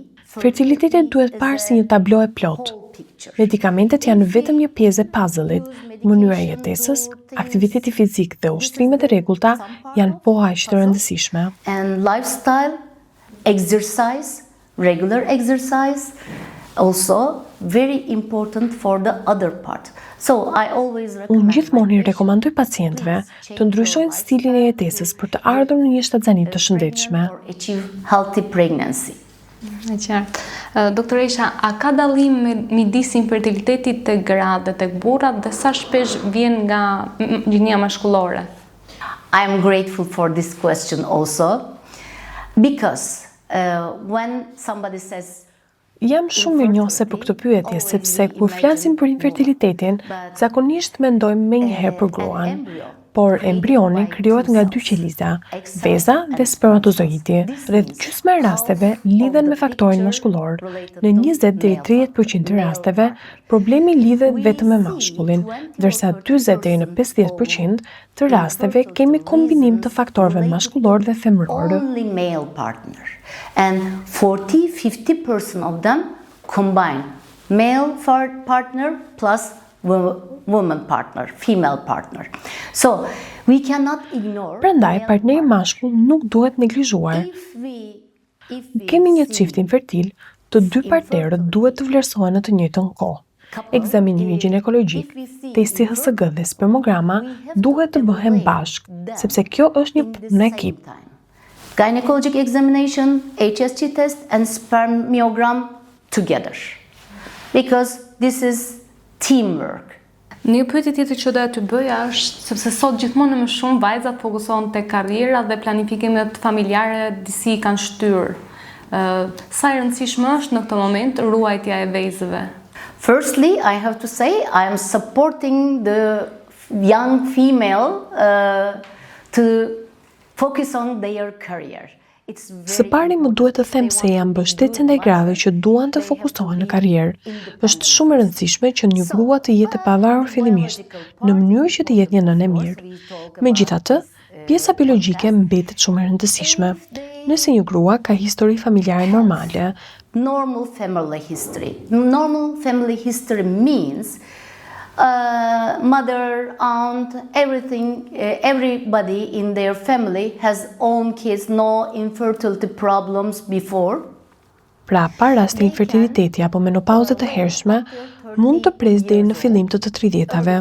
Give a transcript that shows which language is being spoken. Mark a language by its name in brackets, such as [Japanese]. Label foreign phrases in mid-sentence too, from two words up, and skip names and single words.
[Albanian] Fertilitetet duhet parë si një tablo e plot. Medikamentet janë vetëm një pjesë e puzzle-it. Mënyra e jetesës, aktiviteti fizik dhe ushtrimet e rregullta janë po aq të rëndësishme. [English] And lifestyle, exercise, regular exercise, also very important for the other part. So I always recommend. [Albanian] Unë gjithmonë i rekomandoj pacientëve të ndryshojnë stilin e jetesës për të ardhur në një shtatzani të shëndetshme. [English] For achieve healthy pregnancy. [Albanian] E qartë. Doktoresha, a ka dallim midis infertilitetit tek gratë dhe tek burrat dhe sa shpesh vjen nga gjinja maskullore? [English] I am grateful for this question also because when somebody says [Albanian] Jam shumë mirënjohëse për këtë pyetje sepse kur flasim për infertilitetin, zakonisht mendojmë menjëherë për gruan, por embrioni krijohet nga dy qeliza, veza dhe spermatozoidi. Rreth gjysma e rasteve lidhen me faktorin mashkullor. Në 20-30% të rasteve, problemi lidhet vetëm me mashkullin, ndërsa 40-50% të rasteve kemi kombinim të faktorëve mashkullor dhe femëror. [English] only male partner, and 40-50% of them combine male partner plus woman partner, female partner. So we cannot ignore. [Albanian] Prandaj, partneri mashkull nuk duhet neglizhuar. [English] If we [Albanian] Kemi një çift infertil, të dy partnerët duhet të vlerësohen në të njëjtën kohë. Ekzaminimi ginekologjik, testi HSG dhe spermograma duhet të bëhen bashkë, sepse kjo është një punë në ekip. [English] Gynecologic examination, HSG test and spermiogram together. Because this is teamwork. [Albanian] Një pyetje tjetër që doja t'ju bëja është sepse sot gjithmonë më shumë vajzat fokusohen tek karriera dhe planifikimet familjare disi kanë shtyr. Sa e rëndësishme është në këtë moment ruajtja e vezëve? [English] Firstly, I have to say I am supporting the young female to focus on their career. It's [Albanian] Së pari më duhet të them se jam mbështetëse ndaj grave që duan të fokusohen në karrierë. Është shumë e rëndësishme që një grua të jetë e pavarur fillimisht, në mënyrë që të jetë një nënë e mirë. Megjithatë, pjesa biologjike mbetet shumë e rëndësishme. Nëse një grua ka histori familjare normale, [English] normal family history. Normal family history means mother, aunt, everything, everybody in their family has own kids, no infertility problems before. [Albanian] pra pa rast të infertiliteti apo menopauze të hershme, mund të presë deri në fillim të 30-tave.